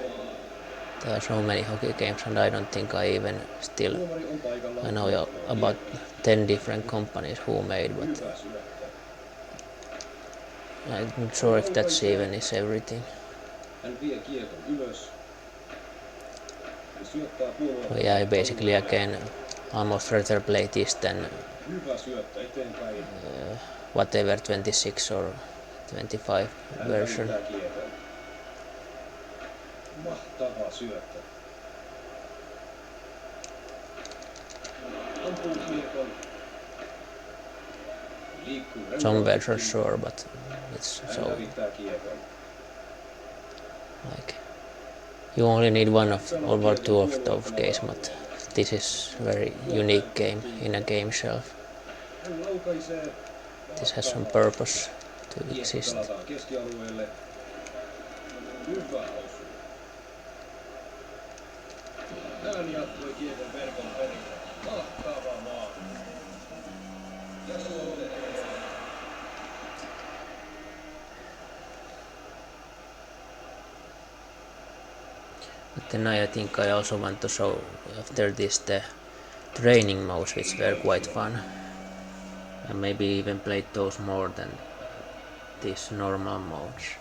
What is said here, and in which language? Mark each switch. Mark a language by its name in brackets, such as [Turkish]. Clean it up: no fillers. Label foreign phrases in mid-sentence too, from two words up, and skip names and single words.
[English] There are so many hockey games and I don't think I even still I know about 10 different companies who made, but I'm not sure if that's even is everything. But yeah, I basically again almost rather play this than whatever 26 or 25 version. [Finnish] Mahtava syöttö. Ampuu kiekon. Liikkuu [English] Some versions sure, but it's [Finnish] hän [English] so [Finnish] hävittää kiekon. [English] like you only need one of or two of those games, but this is very unique game in a game shelf. [Finnish] Hän laukaisee. [English] This has some purpose to exist. [Finnish] Kiekko pelataan keskialueelle. Hyvä osu. Hän jatkoi kiekon verkon perille. Mahtava maali. Ja suoritettu. [English] But then I think I also want to show after this the training modes, which were quite fun. And maybe even played those more than these normal modes.